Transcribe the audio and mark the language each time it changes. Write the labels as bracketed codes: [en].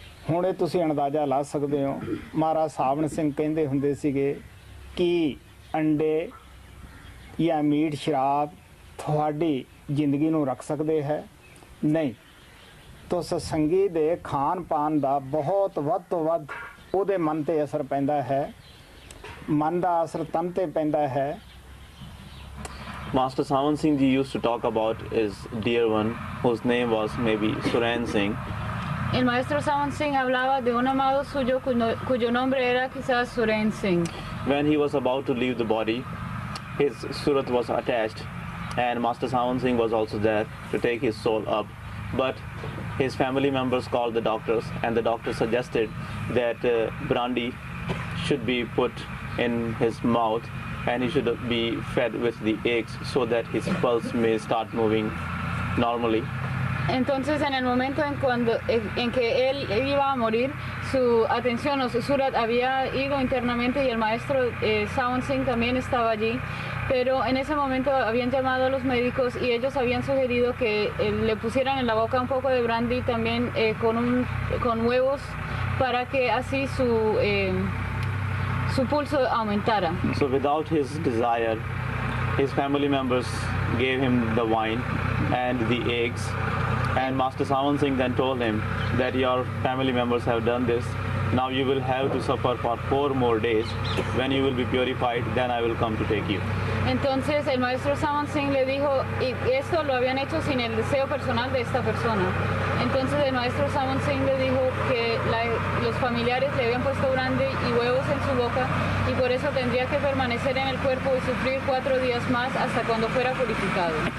[pa] ਹੁਣ ਇਹ ਤੁਸੀਂ ਅੰਦਾਜ਼ਾ ਲਾ ਸਕਦੇ ਹੋ। ਮਹਾਰਾਜ ਸਾਵਣ ਸਿੰਘ ਕਹਿੰਦੇ ਹੁੰਦੇ ਸੀਗੇ ਕਿ ਅੰਡੇ ਜਾਂ ਮੀਟ ਸ਼ਰਾਬ ਤੁਹਾਡੀ ਜ਼ਿੰਦਗੀ ਨੂੰ ਰੱਖ ਸਕਦੇ ਹੈ? ਨਹੀਂ। ਤਾਂ ਸਤਸੰਗੀ ਦੇ ਖਾਣ ਪਾਣ ਦਾ ਬਹੁਤ ਵੱਧ ਤੋਂ ਵੱਧ ਉਹਦੇ ਮਨ 'ਤੇ ਅਸਰ ਪੈਂਦਾ ਹੈ। ਮਨ ਦਾ ਅਸਰ ਤਨ 'ਤੇ ਪੈਂਦਾ ਹੈ। [en] Master Sawan Singh ji used to talk about his dear one, whose name was maybe Suren Singh. [es] El maestro Sawan Singh hablaba de un amado suyo cuyo nombre era quizás Suren Singh. [en] When he was about to leave the body, his surat was attached, and Master Sawan Singh was also there to take his soul up. But his family members called the doctors, and the doctor suggested that brandy should be put in his mouth, and he should be fed with the eggs so that his pulse may start moving normally. [es] Entonces, en el momento en que él iba a morir, su atención o su surat había ido internamente, y el maestro Sawan Singh también estaba allí, pero en ese momento habían llamado a los médicos y ellos habían sugerido que le pusieran en la boca un poco de brandy también con huevos, para que así su pulso aumentara. [en] So without his desire, his family members gave him the wine and the eggs, and Master Sawan Singh then told him that your family members have done this Now you will have to suffer for 4 more days. When you will be purified, then I will come to take you. [es] Entonces el maestro Saman Singh le dijo, y esto lo habían hecho sin el deseo personal de esta persona. Entonces el maestro Saman Singh le dijo que los familiares le habían puesto grande y huevos en su boca y por eso tendría que permanecer en el cuerpo y sufrir 4 días más hasta cuando fuera purificado.